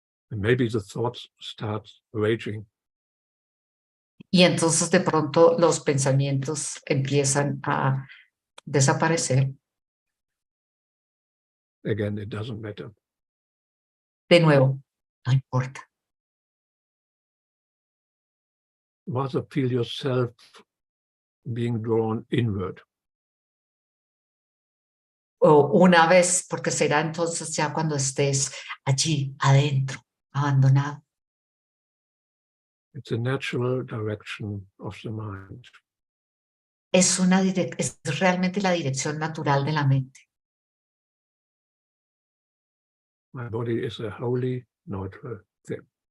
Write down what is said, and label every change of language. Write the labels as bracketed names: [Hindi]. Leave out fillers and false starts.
[English] And maybe the thoughts start raging. [Spanish] Y entonces de pronto los pensamientos empiezan a desaparecer. [English] Again, it doesn't matter. [Spanish] De nuevo, no importa. [English] Rather feel yourself being drawn inward. [Spanish] O una vez, porque será entonces ya cuando estés allí, adentro, abandonado. [English] It's a natural direction of the mind. [Spanish] Es realmente la dirección natural de la mente. [English] My body is a wholly neutral thing.